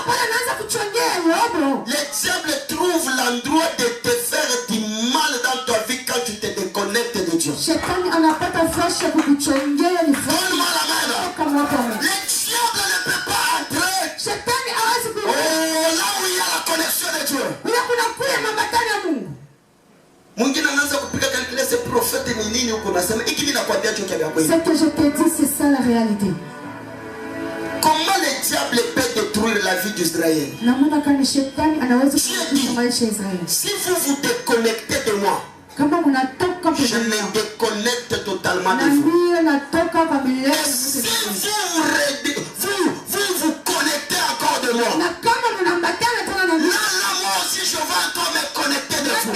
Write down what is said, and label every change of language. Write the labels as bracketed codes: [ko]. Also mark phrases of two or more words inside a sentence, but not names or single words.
[fr] Le diable trouve l'endroit de te faire du mal dans ta vie quand tu te déconnectes de Dieu. Donne-moi la main. Le diable ne peut pas entrer. Oh, là où il y a la connexion de Dieu. [sw] Mwingine anaanza kupiga calculator [fr] ce prophète [sw] ni nini huko nasema hiki mimi nakwambia chochote vya kweli. [fr] Ce que je te dis c'est ça la réalité. Comment le diable peut détruire la vie d'Israël? Si vous vous déconnectez de moi, je me déconnecte totalement de vous. Et si vous vous connectez encore de moi, là moi aussi je vais encore me connecter de vous.